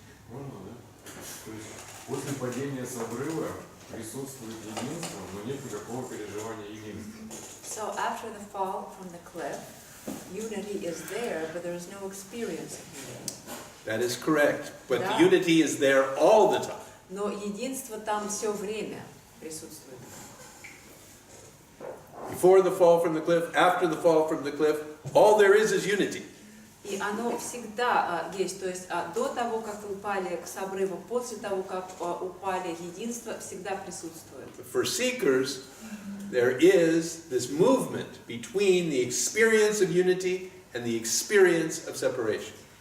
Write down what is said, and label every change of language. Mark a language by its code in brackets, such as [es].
[ru] Можно, да? То есть после падения с обрыва присутствует единство, но нет никакого переживания единства. [en] So after the fall from the cliff, unity is there, but there is no experience of unity. That is correct. But [ru] Да. [en] the unity is there all the time. [ru] Но единство там все время присутствует. [en] Before the fall from the cliff, after the fall from the cliff, all there is unity. [ru] И оно всегда есть, то есть до того, как вы упали с обрыва, после того, как упали, единство всегда присутствует. [en] For seekers, there is this movement between the experience of unity and the experience of separation.